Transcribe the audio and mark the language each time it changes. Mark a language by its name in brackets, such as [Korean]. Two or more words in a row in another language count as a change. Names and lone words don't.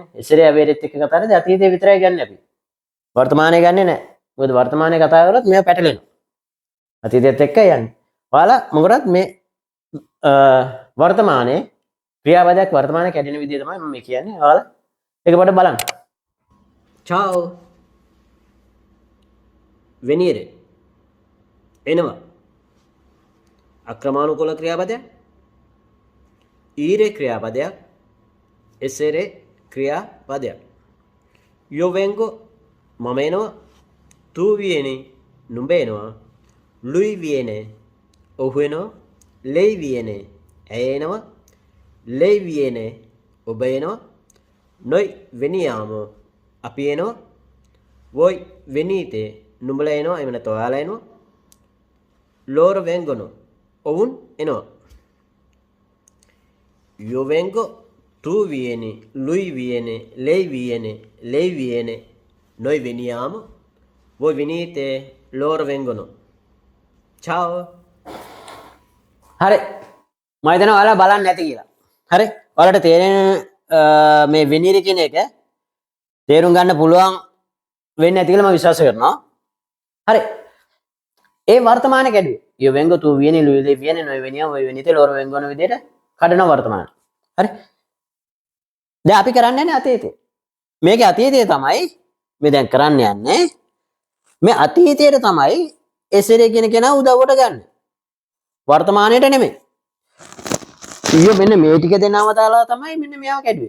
[Italian] essere avere [Sinhala] එක්ක කතා කරද්දී අතීතය විතරයි ගන්න අපි. වර්තමානයේ ගන්නෙ නැහැ. මොකද වර්තමානයේ කතා කරොත් මේවා පැටලෙනවා. අතීතයත් එක්ක යන්නේ. ඔයාලා මොකටද මේ වර්තමානයේ ක්‍රියාපදයක් වර්තමානයේ කැඩෙන විදිය තමයි මම කියන්නේ. ඔයාලා ඒක පොඩ්ඩක් බලන්න. Ciao. Venire. එනවා. අක්‍රමානුකූල ක්‍රියාපදයක්. ඊරේ ක්‍රියාපදයක්. එසරේ ක්‍රියාපදයක්. [Italian] Io vengo [Sinhala] මම එනවා. [Italian] Tu vieni [Sinhala] නුඹ එනවා. [Italian] Lui viene [Sinhala] ඔහු එනවා. [Italian] Lei viene [Sinhala] ඇය එනවා. [Italian] Lei viene [Sinhala] ඔබ එනවා. [Italian] noi veniamo [Sinhala] අපි එනවා. [Italian] voi venite [Sinhala] නුඹලා එනවා. එහෙම නැත්නම් ඔයාලා එනවා. [Italian] loro vengono [Sinhala] ඔවුන් එනවා. [Italian] yo vengo tu vieni lui viene lei viene lei viene noi veniamo voi venite loro vengono ciao [Sinhala] හරි මම හිතනවා ඔයාලා බලන්න නැති කියලා. හරි ඔයාලට තේරෙන මේ වෙනීර කියන එක තේරුම් ගන්න පුළුවන් වෙන්නේ නැති කියලා මම විශ්වාස කරනවා. හරි ඒ වර්තමාන කැඩුවේ [Italian] yo vengo tu vieni lui viene noi veniamo voi venite loro vengono [Sinhala] විදිහට කඩන වර්තමාන. හරි දැන් අපි කරන්නේ නැහැ අතීතේ. මේකේ අතීතය තමයි මේ දැන් කරන්න යන්නේ. මේ අතීතයට තමයි එසරේ කියන කෙනා උදව්වට ගන්න. වර්තමානයට නෙමෙයි. ඊයෝ මෙන්න මේ ටික දෙනව දාලා තමයි මෙන්න මෙයාව කැඩුවේ.